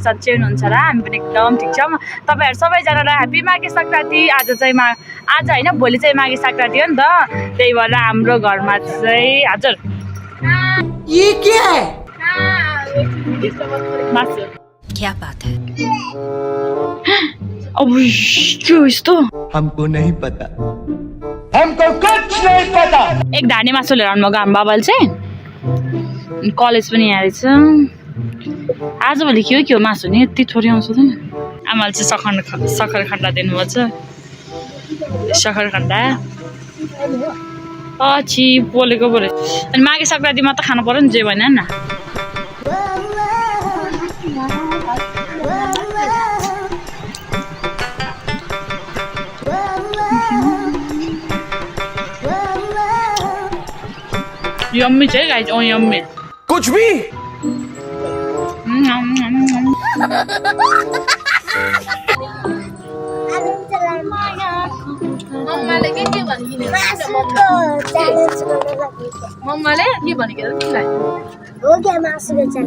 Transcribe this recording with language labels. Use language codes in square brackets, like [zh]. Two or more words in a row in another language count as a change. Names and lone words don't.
[ne] सन्चै हुनुहुन्छ र हामी पनि एकदम ठिक छौँ तपाईहरु सबैजनालाई ह्यापी माघे संक्रान्ति आज हैन भोलि चाहिँ माघे संक्रान्ति हो नि त त्यही भएर हाम्रो घरमा चाहिँ हजुर [hi] ये क्या है [ne] मासु [hi] क्या बात है [ne] अब के हो यस्तो [hi] हमको नहीं पता हमको कुछ नहीं पता [ne] एक धाने मासु लिएर आउनु भएको हाम्रो बाबाले चाहिँ कलेज पनि यहाँ रहेछ आजभोलि के हो मासु नि यति थोरै आउँछ त आमाले चाहिँ सक्खरखण्डा दिनुभएको छ सक्खरखण्डा पछि पोलेको बोले अनि माघे संक्रान्तिमा त खानु पर्यो नि जे भने न यम्मी चाहिँ गाइज यम्मी [hi] कुछ भी [ne] मम्माले के भनिकिन मम्माले के भनिकिन तिमीलाई हो क्या मासुको च्यानल